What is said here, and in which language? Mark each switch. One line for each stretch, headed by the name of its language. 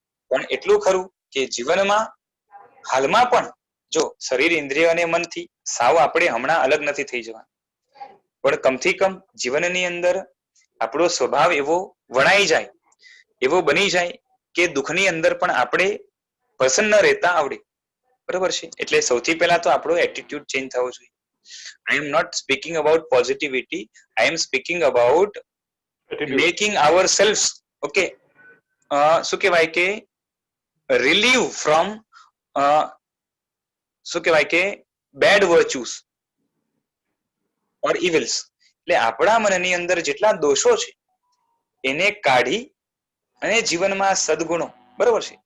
Gujarati: પણ એટલું ખરું કે જીવનમાં હાલમાં પણ જો શરીર ઇન્દ્રિય અને મનથી સાવ આપણે હમણાં અલગ નથી થઈ જવાના, પણ કમથી કમ જીવનની અંદર આપણો સ્વભાવ એવો વણાઈ જાય, એવો બની જાય કે દુઃખની અંદર પણ આપણે પ્રસન્ન રહેતા આવડે. બરાબર છે. એટલે સૌથી પહેલા તો આપણો એટીટ્યુડ ચેન્જ થવો જોઈએ.
English: I am not speaking about positivity. I am speaking about making ourselves, okay, શું કહેવાય કે relieve from શું કહેવાય કે બેડ વર્ચ્યુસ ઓર ઇવિલ્સ.
Gujarati: એટલે આપણા મનની અંદર જેટલા દોષો છે એને કાઢી અને જીવનમાં સદગુણો, બરાબર છે.